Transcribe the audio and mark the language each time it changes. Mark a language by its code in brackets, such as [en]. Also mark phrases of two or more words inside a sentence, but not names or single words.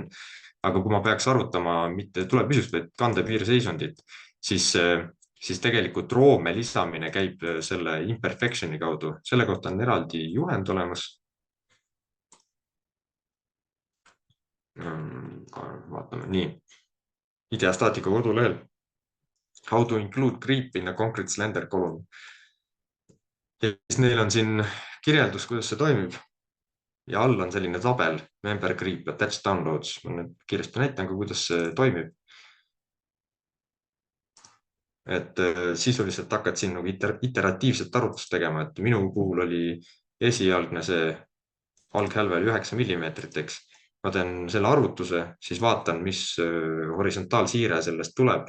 [et] Aga kui ma peaks arvutama mitte tulepüsivust, vaid kandepiirseisundit, siis tegelikult roome lisamine käib selle imperfection'i kaudu. Selle kohta on eraldi juhend olemas. Vaatame, nii. Ideastaatika kodulehel. [en] How to include creep in a concrete slender column. [et] Ja siis neil on siin kirjeldus, kuidas see toimib. Ja all on selline tabel, [en] member creep attached downloads. [et] Ma nüüd kiiresti näitan ka, kuidas see toimib. Et sisuliselt hakkad siin nagu iteratiivset arvutust tegema, et minu puhul oli esialgne see alghälvel 9 millimeetrit, eks. Ma teen selle arvutuse, siis vaatan, mis horisontaalsiire sellest tuleb.